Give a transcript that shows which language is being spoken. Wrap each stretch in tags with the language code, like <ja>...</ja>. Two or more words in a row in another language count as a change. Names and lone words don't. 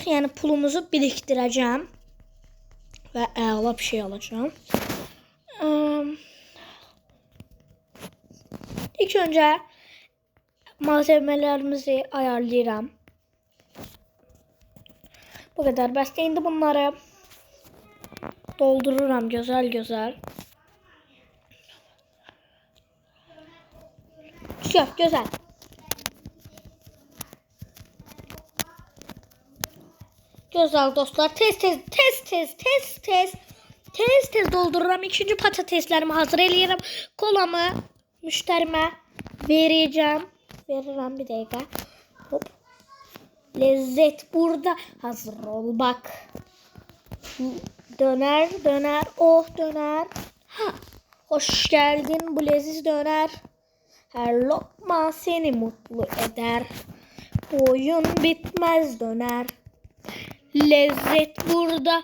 <az>Yəni pulumuzu birikdirəcəm və əla bir şey alacağım. İlk öncə malzemələrimizi ayarlayıram. Bu kadar. Bəs indi bunları doldururam güzel.</az> <tr>Çok güzel. Güzel dostlar.</tr> <az>Tez doldururam. İkinci patateslerimi hazır eləyirəm. Kolamı müştərimə verəcəm. Verirəm bir dəqiqə. Hop.</az> <tr>Lezzet burada. Hazır ol bak. Döner, oh döner. Ha, hoş geldin bu leziz döner. Her lokma seni mutlu eder. Bu oyun bitmez döner. Lezzet burada.</tr>